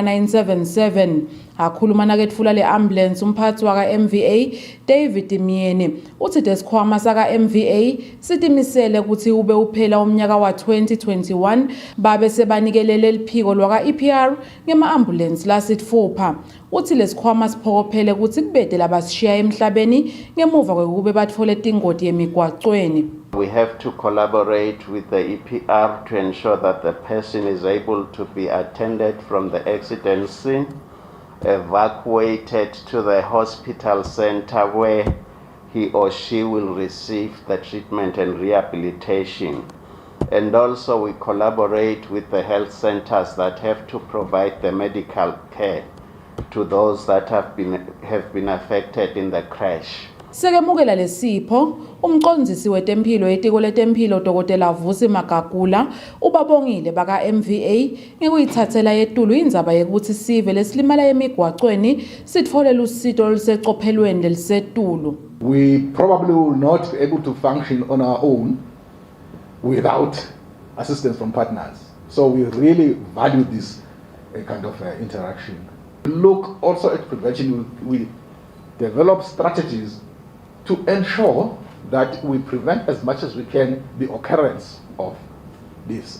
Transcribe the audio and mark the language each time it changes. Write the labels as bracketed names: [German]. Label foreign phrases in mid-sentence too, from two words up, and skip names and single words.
[Swati] 977 akhuluma naketfula le ambulance umphathi waka MVA David Myeni uthi desikhwama saka MVA sitimisele ukuthi ube uphela umnyaka wa 2021 babe sebanikelele liphiko lwaka EPR ngema ambulance lasitfupha uthi lesikhwama siphokophele ukuthi kubede labasishiya emhlabeni ngemuva kwekube batfole tingoti yemigwaqweni. [English] We have to collaborate with the EPR to ensure that the person is able to be attended from the accident scene, evacuated to the hospital center where he or she will receive the treatment and rehabilitation. And also we collaborate with the health centers that have to provide the medical care to those that have been affected in the crash. [Swati] Sekemukela lesipho umqondisi wetempilo etiko letempilo Dr. Vusi Magagula ubabongile baka MVA ngekuyithathela yetulu indzaba yekuthi sive lesilimala emigwaqweni sitfole lusito oluseqophelweni lelisetulu. [English] We probably will not be able to function on our own without assistance from partners. So we really value this kind of interaction. Look also at prevention. We develop strategies to ensure that we prevent as much as we can the occurrence of this.